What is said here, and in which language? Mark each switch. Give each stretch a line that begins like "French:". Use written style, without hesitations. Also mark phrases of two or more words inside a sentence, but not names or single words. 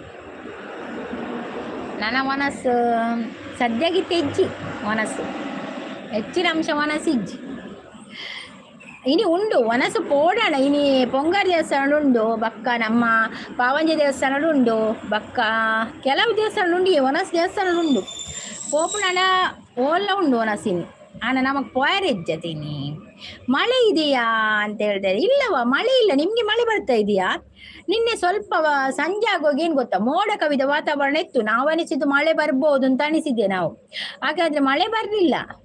Tulu: ನನ್ನ ಒನಸು ಸದ್ಯಗಿತ್ತು ಹೆಜ್ಜಿ ಒನಸು ಹೆಚ್ಚಿನ ಅಂಶ ಒನಸಿಜ್ಜಿ. ಇನಿ ಉಂಡು ಒನಸು ಪೋಡಣ. ಇನಿ ಪೊಂಗಾರ ದೇವಸ್ಥಾನ ಉಂಡು ಬಕ್ಕ, ನಮ್ಮ ಪಾವಂಜಿ ದೇವಸ್ಥಾನ ಉಂಡು ಬಕ್ಕ, ಕೆಲವು ದೇವಸ್ಥಾನ ಉಂಡು, ಒನಸು ದೇವಸ್ಥಾನ ಉಂಡು ಪೋಪುಣ ಓಲ್ಲ ಉಂಡು ಒನಸಿನಿ. ಆನ ನಮಗೆ ಪೋಯರ್ ಹೆಜ್ಜತೀನಿ.
Kannada: ಮಳೆ ಇದೆಯಾ ಅಂತ ಹೇಳ್ತಾರೆ. ಇಲ್ಲವಾ ಮಳೆ ಇಲ್ಲ. ನಿಮಗೆ ಮಳೆ ಬರ್ತಾ ಇದೆಯಾ? ನಿನ್ನೆ ಸ್ವಲ್ಪ ಸಂಜೆ ಆಗೋಗಿ ಏನು ಗೊತ್ತಾ, ಮೋಡ ಕವಿದ ವಾತಾವರಣ ಇತ್ತು. ನಾವು ಅನಿಸಿದ್ದು ಮಳೆ ಬರ್ಬೋದು ಅಂತ ಅನಿಸಿದ್ದೆ ನಾವು, ಹಾಗಾದ್ರೆ ಮಳೆ ಬರಲಿಲ್ಲ.